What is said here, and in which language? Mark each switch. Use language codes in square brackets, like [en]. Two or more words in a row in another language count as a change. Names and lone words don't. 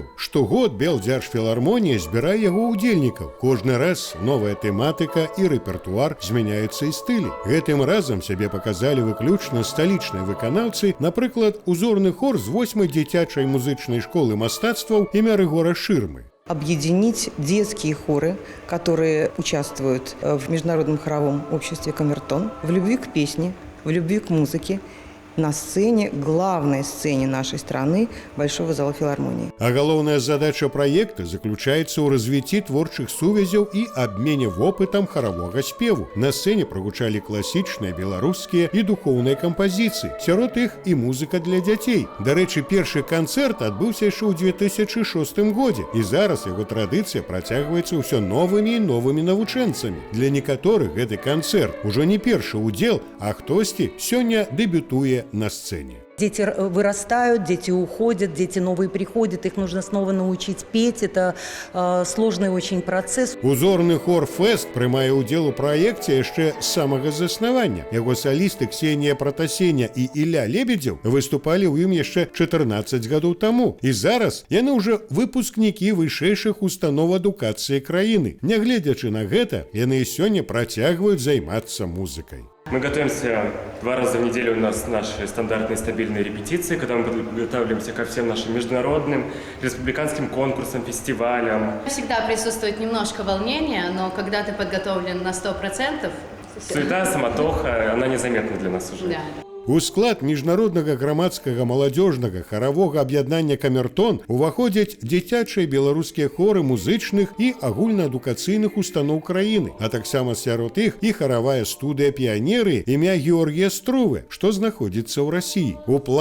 [be] Штогод Белдзяржфілармонія збірае яго ўдзельнікаў. Кожны раз новая тэматыка і рэпертуар змяняюцца і стылі. Гэтым разам сябе паказалі выключна сталічныя выканаўцы, напрыклад, узорны хор з 8-й дзіцячай музычнай школы мастацтваў імя Рыгора Шырмы. [ru] Объединить детские хоры, которые участвуют в Международном хоровом обществе «Камертон», в любви к песне, в любви к музыке, на сцене, главной сцене нашей страны, Большого зала филармонии. [be] А галоўная задача праекта заключаецца ў развіцці творчых сувязяў і абмене вопытам харавога спеву. На сцэне прагучалі класічныя, беларускія і духоўныя кампазіцыі. Сярод іх і музыка для дзяцей. Дарэчы, першы канцэрт адбыўся яшчэ ў 2006 годзе, і зараз яго традыцыя працягваецца ўсё новымі і новымі навучэнцамі. Для некаторых гэты канцэрт ужо не першы ўдзел, а хтосьці сёння дэбютуе на сцене. [ru] Дети вырастают, дети уходят, дети новые приходят, их нужно снова научить петь. Это сложный очень процесс. [be] Узорны хор «Фест» прымае ўдзел у праекце яшчэ з самага заснавання. Яго салісты Ксенія Пратасеня і Ілля Лебедзеў выступалі ў ім яшчэ 14 гадоў таму. І зараз яны ўжо выпускнікі вышэйшых устаноў адукацыі краіны. Нягледзячы на гэта, яны і сёння працягваюць займацца музыкай. [ru] Мы готовимся 2 раза в неделю, у нас наши стандартные стабильные репетиции, когда мы подготавливаемся ко всем нашим международным, республиканским конкурсам, фестивалям. Всегда присутствует немножко волнения, но когда ты подготовлен на 100%... Суета, самотоха, она незаметна для нас уже. Да. [be] У склад міжнароднага грамадскага маладзёжнага харавога аб'яднання «Камертон» уваходзяць дзіцячыя беларускія хоры музычных і агульнаадукацыйных устаноў краіны, а таксама сярод іх і харавая студыя «Піянеры» імя Георгія Струве, што знаходзіцца ў Расіі.